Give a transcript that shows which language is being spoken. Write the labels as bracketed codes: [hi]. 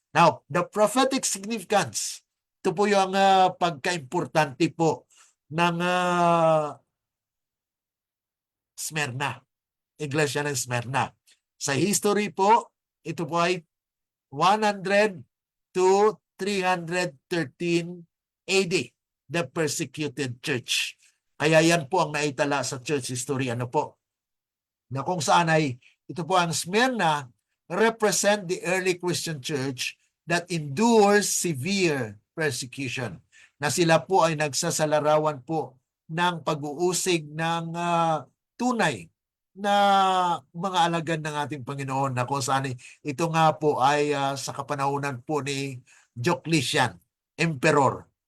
[en] Now, the prophetic significance. [tl] Ito po yung pagka-importante po ng Smyrna. Iglesia ng Smyrna. Sa history po, ito po ay 100 to 313 AD, the persecuted church. Kaya yan po ang naitala sa church history. [en] Na kung saan ay, ito po ang Smyrna represent the early Christian church that endures severe persecution. [tl] Na sila po ay nagsasalarawan po ng pag-uusig ng tunay na mga alagad ng ating Panginoon, na kung saan ito nga po ay sa kapanahunan po ni Diocletian, Emperor.